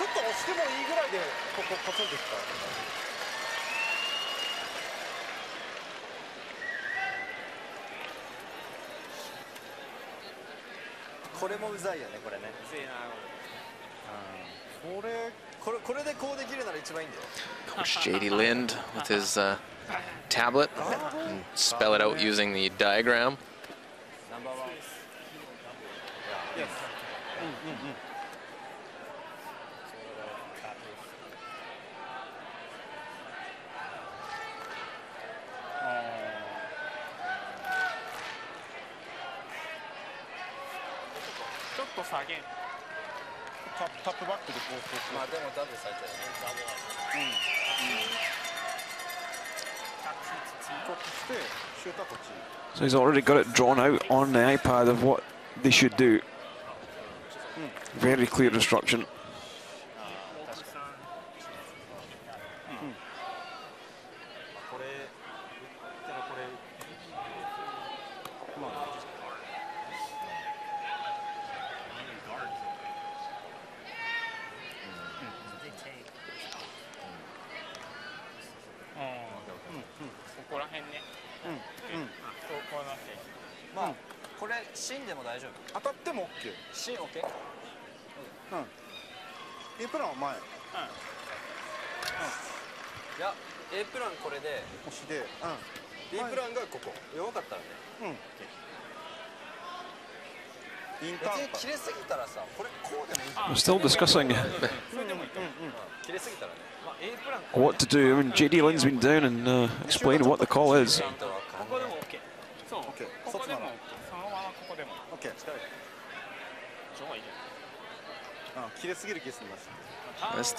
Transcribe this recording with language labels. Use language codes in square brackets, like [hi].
[ja] ちょっと押してもいいぐらいでここポツンといった。これもうざいよね、これね。うぜえな。これでこうできるなら一番いいんだよ。 [en] Coach JD Lind with his tablet and spell it out using the diagram. Number 1. Yes. Again. [ja] タップバックでこう。まあでもダブルされたよね。こっちしてシューターこっち。 [en] So he's already got it drawn out on the iPad of what they should do. Very clear instruction. [ja] これただこれまあ。ここら辺ね。こうなって。まあこれ芯でも大丈夫。当たっても OK。芯 OK？ A プランは前。いや A プランこれで押しで。 B プランがここ。弱かったらね。インターン。別に切れすぎたらさ、これこうでもいい。 [en] We're still discussing [ja] 切れすぎたらね。まあ A プラン [en] what to do. I mean, JD Lynn's been down and explained what the call is. [ja] ここでも OK。そう。ここでもそのままここでも。 OK。 近い。超いい。切れすぎるケースになりました。